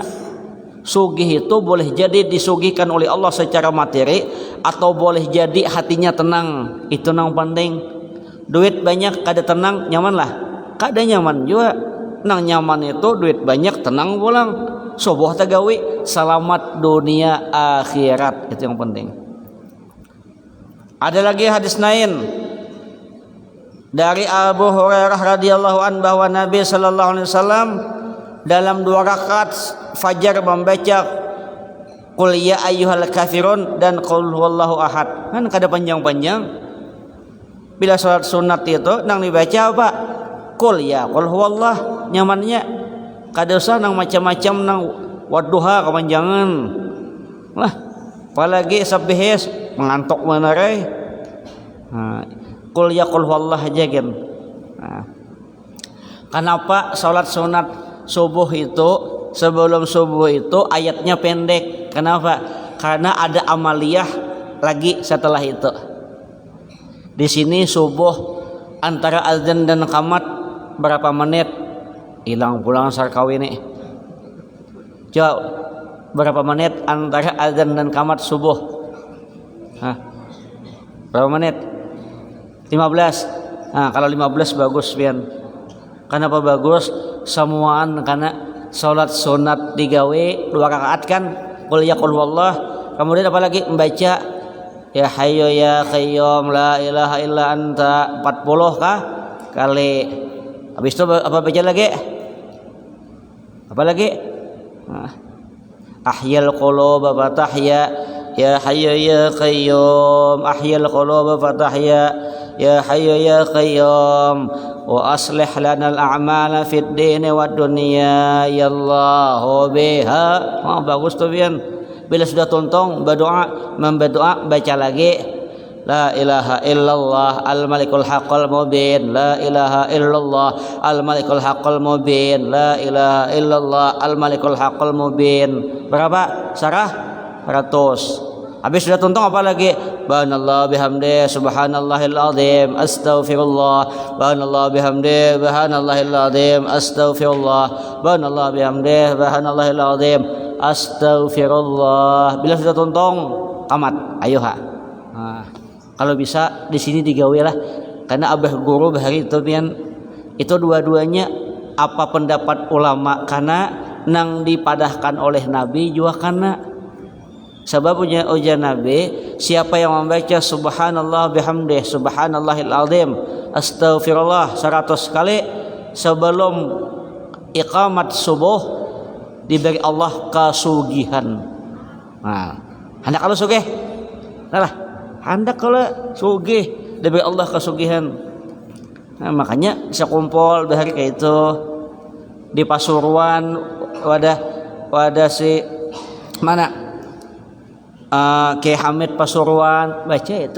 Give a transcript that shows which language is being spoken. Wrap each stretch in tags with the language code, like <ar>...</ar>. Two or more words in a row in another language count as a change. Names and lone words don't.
<bjn>Sugih itu boleh jadi disugihkan oleh Allah secara materi, atau boleh jadi hatinya tenang. Itu nang penting. Duit banyak kada tenang, nyaman lah. Kada nyaman juga. Nang nyaman itu duit banyak tenang pulang. Subuh tagawi selamat dunia akhirat, itu yang penting. Ada lagi hadis lain dari Abu Hurairah</bjn> <ar>رضي الله عن</ar> <bjn>bahwa Nabi</bjn> <ar>صلى الله عليه وسلم</ar> <bjn>dalam 2 rakaat fajar membaca</bjn> <ar>قل يا أيها الكافرون</ar> <bjn>dan</bjn> <ar>قل هو الله أحد.</ar> <bjn>Kan kada panjang-panjang. Bila salat sunat itu nang dibaca apa?</bjn> <ar>قل يا قل هو الله,</ar> <bjn>nyamannya. Kada usah nang macam-macam nang wadduha kepanjangan lah, apalagi sabihis mengantuk menarai.</bjn> <ar>قل يا قل هو الله</ar> <bjn>aja kan. Kenapa salat sunat subuh itu sebelum subuh itu ayatnya pendek? Kenapa? Karena ada amaliyah lagi setelah itu. Di sini subuh antara azan dan qamat berapa menit? Hilang pulang sarkawi nih. Coba berapa menit antara azan dan qamat subuh? Berapa menit? 15. Kalau 15 bagus pian. Kenapa bagus? Semuaan karena salat sunat digawe 2 rakaat kan.</bjn> <ar>قل يا قل هو الله.</ar> <bjn>Kemudian apa lagi?</bjn> <ar>Membaca يا حي يا قيوم لا إله إلا أنت 40 kah?</ar> <bjn>Kali. Habis itu apa baca lagi? Apa lagi?</bjn> <ar>أحي القلوب فتحيا يا حي يا قيوم أحي القلوب فتحيا يا حي يا قيوم وأصلح لنا الأعمال في الدين والدنيا يا الله بها.</ar> <bjn>Bagus tuh pian. Bila sudah tontong berdoa, baca lagi</bjn> <ar>لا إله إلا الله الملك الحق المبين لا إله إلا الله الملك الحق المبين لا إله إلا الله الملك الحق المبين.</ar> <bjn>Berapa? 100. Habis sudah tuntung apa lagi?</bjn> <ar>سبحان الله بحمده سبحان الله العظيم أستغفر الله سبحان الله بحمده سبحان الله العظيم أستغفر الله سبحان الله بحمده سبحان الله العظيم أستغفر الله.</ar> <bjn>Bila sudah tuntung tamat, ayo kalau bisa di sini digawe lah, karena abah guru bahari itu pian itu dua-duanya apa pendapat ulama kana nang dipadahkan oleh Nabi juga kana. Sebabnya ujar Nabi, siapa yang membaca</bjn> <ar>سبحان الله بحمده سبحان الله العظيم أستغفر الله</ar> <bjn>100 kali sebelum iqamat subuh, diberi Allah kasugihan. Nah, hendak kalau sugih, nah hendak kalau sugih diberi Allah kasugihan. Nah, makanya bisa kumpul di hari kayak itu di Pasuruan, wadah si mana Kiai Hamid Pasuruan baca itu.</bjn>